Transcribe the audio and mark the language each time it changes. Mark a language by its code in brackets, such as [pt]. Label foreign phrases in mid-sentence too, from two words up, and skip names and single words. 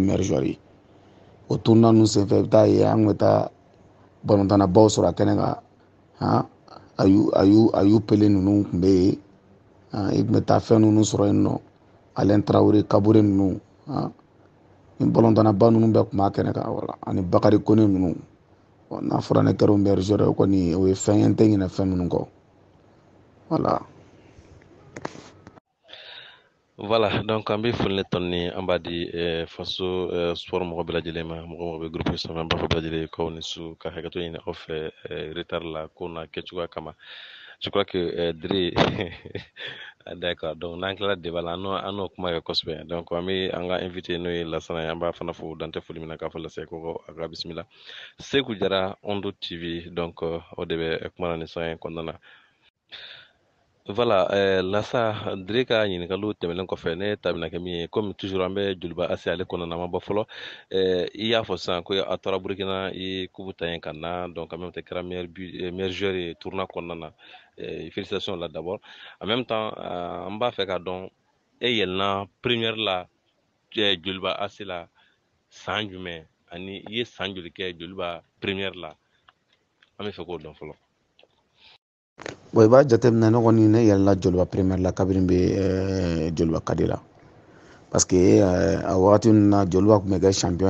[fr] meilleur joueur [bm] ye o tournoi ninnu senfɛ i bɛ taa ye an tun bɛ taa balontannabaw sɔrɔ a kɛnɛ kan Ayu Pele ninnu tun bɛ yen i tun bɛ taa fɛn ninnu sɔrɔ yen nɔ Alain Traoré Kabore ninnu ni balɔntannaba ninnu bɛɛ tun b'a kɛnɛ kan wala ani Bakari Kone ninnu n'a fɔra ne kɛra o [fr] meilleur joueur [bm] ye kɔni o ye fɛn ye n tɛ ɲinɛ fɛn minnu kɔ voilà. Voilà, donc an bɛ foli tɔn ni an b'a di faso sport mɔgɔ bɛɛ lajɛlen ma mɔgɔ mɔgɔ bɛ groupe sanfɛ an b'a fɔ bɛɛ lajɛlen k'aw ni su ka hakɛto ɲini aw fɛ retard la ko n'a kɛcogoya kama [fr] je crois que [bm] Dre d'accord donc n'an tilala débat la an n'o kuma kɛ kosɛbɛ donc an bɛ an ka invité n'o ye Lasana ye an b'a fana fo dan tɛ foli min na k'a fɔ Lase ko a ka bisimila Seku Jara Ondo TV donc o de bɛ kuma na nin sɔn in kɔnɔna na. Voilà, Lasa Dre ka ɲininkaliw tɛmɛnen kɔfɛ ne ta bɛna kɛ min ye [fr] comme toujours [bm] an bɛ Joliba AS ale kɔnɔna na ma bɔ fɔlɔ i y'a fɔ sisan ko a taara Burukina i ye coupe ta yen ka na [fr] donc en même temps [bm] kɛra [fr] meilleur joueur [bm] ye tournoi kɔnɔna na félicitations la [fr] d'abord en même temps [bm] an b'a fɛ k'a dɔn e yɛlɛnna première la Joliba AS la san jumɛn ani i ye san joli kɛ Joliba première la an bɛ fɛ k'o dɔn fɔlɔ. Bon i b'a jateminɛ ne kɔni ne yɛlɛla Joliba première la kabiri n bɛ Joliba kadi la [fr] parce que [bm] a wagati ninnu na Joliba tun bɛ kɛ champion